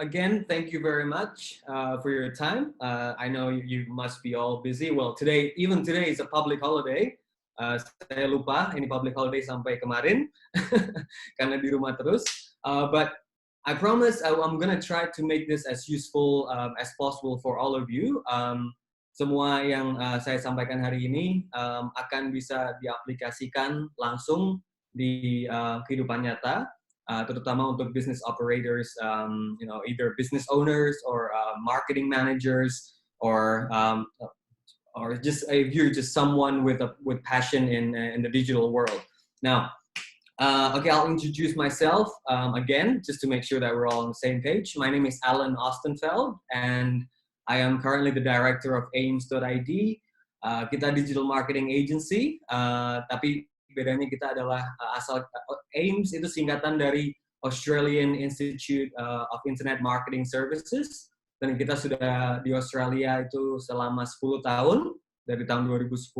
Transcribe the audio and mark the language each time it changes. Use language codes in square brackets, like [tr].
[en] again, thank you very much for your time. I know you must be all busy. Well, even today is a public holiday. [id] Saya lupa ini public holiday sampai kemarin karena di rumah terus. [en] But I promise I'm gonna try to make this as useful as possible for all of you. [id] Semua yang saya sampaikan hari ini akan bisa diaplikasikan langsung di kehidupan nyata. Terutama untuk [en] business operators, either business owners or marketing managers, or just if you're just someone with passion in the digital world. Now, okay, I'll introduce myself again, just to make sure that we're all on the same page. My name is Alan Ostenfeld, and I am currently the director of AiiMS.id. [id] Kita digital marketing agency, tapi bedanya kita adalah AiiMS itu singkatan dari Australian Institute of Internet Marketing Services, dan kita sudah di Australia itu selama 10 tahun dari tahun 2010,